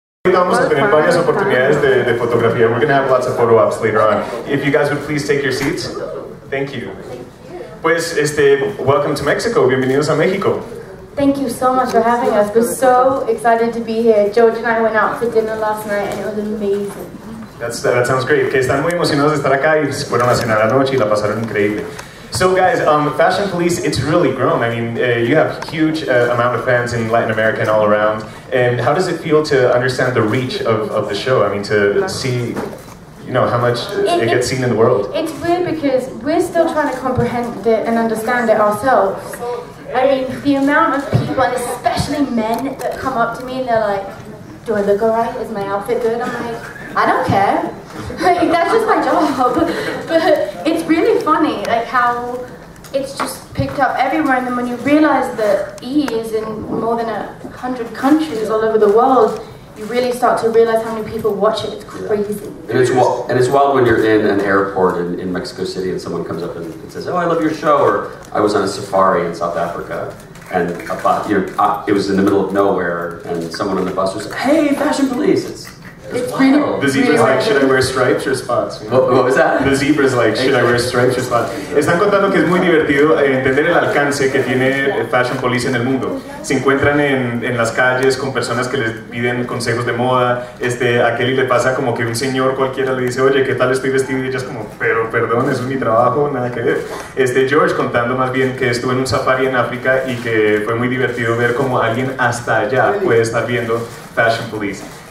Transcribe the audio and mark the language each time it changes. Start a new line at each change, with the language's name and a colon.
Spanish: Vamos a tener varias oportunidades de fotografía.
English: We're going to have lots of photo ops later on. If you guys would please take your seats. Thank you. Pues, welcome to Mexico.
Spanish: Bienvenidos a México.
English: Thank you so much for having us. We're so excited to be here. George and I went out for dinner last night and it was amazing. That sounds great.
Spanish: Que están muy emocionados de estar acá y fueron a cenar anoche y la pasaron increíble.
English: So guys, Fashion Police, it's really grown. I mean, you have a huge amount of fans in Latin America and all around. And how does it feel to understand the reach of the show? I mean, to see, you know, how much it gets seen in the world. It's weird because we're still trying to comprehend it and understand it ourselves. I mean, the amount of people, and especially men, that come up to me and they're like, do I look alright? Is my outfit good? I'm like, I don't care. Like, that's just my job. But it's really funny, like how it's just picked up everywhere, and then when you realize that E is in more than 100 countries all over the world, you really start to realize how many people watch it. It's crazy. And it's wild when you're in an airport in Mexico City and someone comes up and says, oh, I love your show, or I was on a safari in South Africa. And it was in the middle of nowhere, and someone on the bus was like, hey, Fashion Police! It's really, the zebra's like, should I wear stripes or spots? You know? What was that? The zebra's like, should I wear stripes or spots?
Spanish: Están contando que es muy divertido entender el alcance que tiene Fashion Police en el mundo. Se encuentran en las calles con personas que les piden consejos de moda. A Kelly le pasa como que un señor cualquiera le dice, oye, ¿qué tal estoy vestido? Y ella es como, pero perdón, eso es mi trabajo, nada que ver. George contando más bien que estuvo en un safari en África y que fue muy divertido ver como alguien hasta allá puede estar viendo Fashion Police.